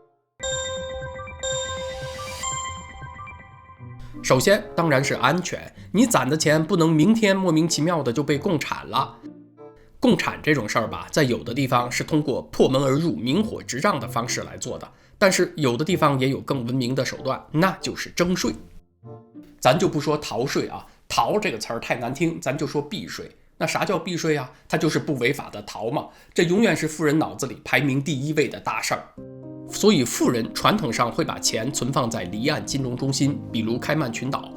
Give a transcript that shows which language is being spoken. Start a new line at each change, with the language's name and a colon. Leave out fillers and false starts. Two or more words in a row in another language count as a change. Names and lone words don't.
Chinese: 首先當然是安全，你攢的錢不能明天莫名其妙的就被共產了。共產這種事兒吧，在有的地方是通過破門而入、明火執仗的方式來做的，但是有的地方也有更文明的手段，那就是徵稅。咱就不說逃稅啊，逃這個詞兒太難聽，咱就說避稅。那啥叫避稅啊？它就是不違法的逃嘛。這永遠是富人腦子裡排名第一位的大事兒。所以富人傳統上會把錢存放在離岸金融中心，比如開曼群島。